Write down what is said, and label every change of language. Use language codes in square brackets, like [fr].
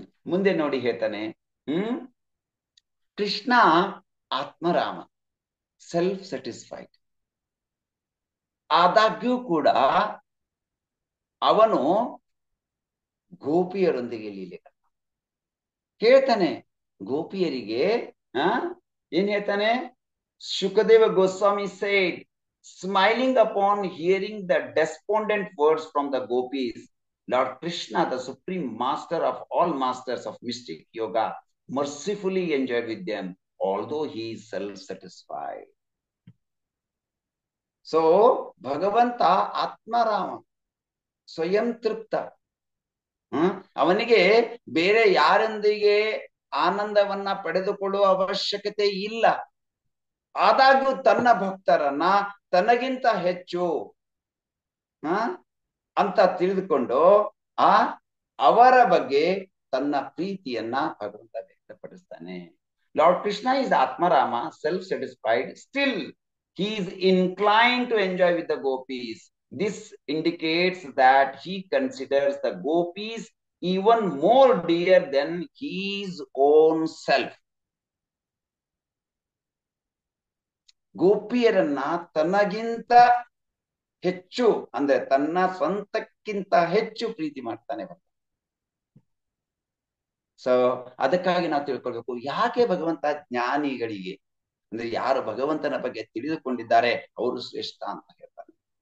[kn] ಮುಂದೆ ನೋಡಿ ಹೇಳ್ತಾನೆ, ಕೃಷ್ಣ ಆತ್ಮರಾಮ, ಸೆಲ್ಫ್ ಸ್ಯಾಟಿಸ್ಫೈಡ್. ಆದಾಗ್ಯೂ ಕೂಡ ಅವನು ಗೋಪಿಯರೊಂದಿಗೆ ಲೀಲೆ ಹೇಳ್ತಾನೆ. ಗೋಪಿಯರಿಗೆ ಏನ್ ಹೇಳ್ತಾನೆ? [en] Shukadeva Goswami said, smiling upon hearing the despondent words from the gopis, Lord Krishna, the supreme master of all masters of mystic yoga, mercifully enjoyed with them, although he is self-satisfied. [kn] So ಭಗವಂತ ಆತ್ಮರಾಮ, ಸ್ವಯಂ ತೃಪ್ತ. ಅವನಿಗೆ ಬೇರೆ ಯಾರೊಂದಿಗೆ ಆನಂದವನ್ನ ಪಡೆದುಕೊಳ್ಳುವ ಅವಶ್ಯಕತೆ ಇಲ್ಲ. ಆದಾಗ್ಯೂ ತನ್ನ ಭಕ್ತರನ್ನ ತನಗಿಂತ ಹೆಚ್ಚು ಅಂತ ತಿಳಿದುಕೊಂಡು ಅವರ ಬಗ್ಗೆ ತನ್ನ ಪ್ರೀತಿಯನ್ನ ಭಗವಂತ ವ್ಯಕ್ತಪಡಿಸ್ತಾನೆ. [en] Lord Krishna is Atmarama, self-satisfied. Still, he is inclined to enjoy with the gopis. This indicates that he considers the gopis even more dear than his own self. [kn] ಗೋಪಿಯರನ್ನ ತನಗಿಂತ ಹೆಚ್ಚು ಅಂದ್ರೆ ತನ್ನ ಸ್ವಂತಕ್ಕಿಂತ ಹೆಚ್ಚು ಪ್ರೀತಿ ಮಾಡ್ತಾನೆ. ಸೊ ಅದಕ್ಕಾಗಿ ನಾವು ತಿಳ್ಕೊಳ್ಬೇಕು, ಯಾಕೆ ಭಗವಂತ ಜ್ಞಾನಿಗಳಿಗೆ ಅಂದ್ರೆ ಯಾರು ಭಗವಂತನ ಬಗ್ಗೆ ತಿಳಿದುಕೊಂಡಿದ್ದಾರೆ ಅವರು ಶ್ರೇಷ್ಠ ಅಂತ ಹೇಳ್ತಾರೆ.